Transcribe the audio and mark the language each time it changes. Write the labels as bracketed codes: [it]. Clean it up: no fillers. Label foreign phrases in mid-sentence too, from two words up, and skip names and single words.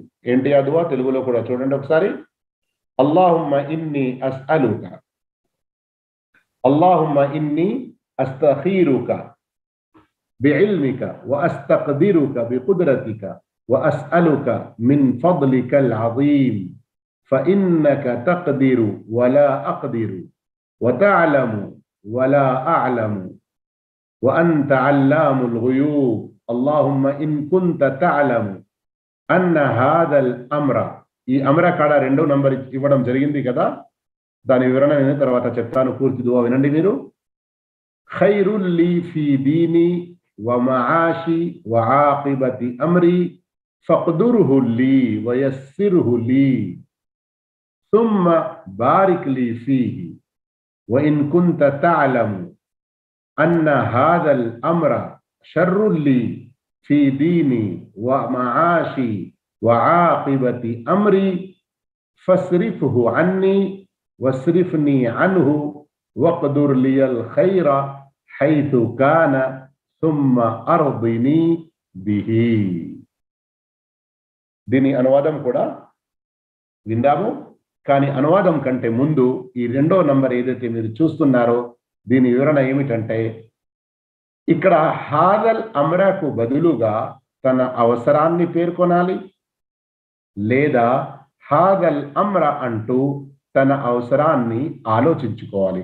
[te] ఏంటి ఆ దుఆ? తెలుగులో కూడా చూడండి ఒకసారి. [ar] اللهم إني أسألك اللهم إني أستخيرك بعلمك وأستقدرك بقدرتك وأسألك من فضلك العظيم فإنك تقدر ولا أقدر وتعلم ولا أعلم وأنت علام الغيوب اللهم إن كنت تعلم أن هذا الأمر [te] ఈ అమర కాడ 2వ నంబర్ ఇవ్వడం జరిగింది కదా, దాని వివరణ నేను తర్వాత చెప్తాను. పూర్తి దుఆ వినండి మీరు. [ar] خير لي في ديني و معاشي و عاقبة أمري فاقدره لي و يسره لي ثم بارك لي فيه وإن كنت تعلم أن هذا الأمر شر لي في ديني ومعاشي وعاقبة أمري فاصرفه عني واصرفني عنه واقدر لي الخير حيث كان ثم أرضني به. [te] దీని అనువాదం కూడా విందాము. కానీ అనువాదం కంటే ముందు ఈ 2వ నంబర్ ఏదైతే మీరు చూస్తున్నారో దీని వివరణ ఏమిటంటే, ఇక్కడ హాదల్ అమ్రకు బదులుగా తన అవసరాన్ని పేర్కొనాలి, లేదా [ar] هذا الأمر [te] అంటూ తన అవసరాన్ని ఆలోచించుకోవాలి.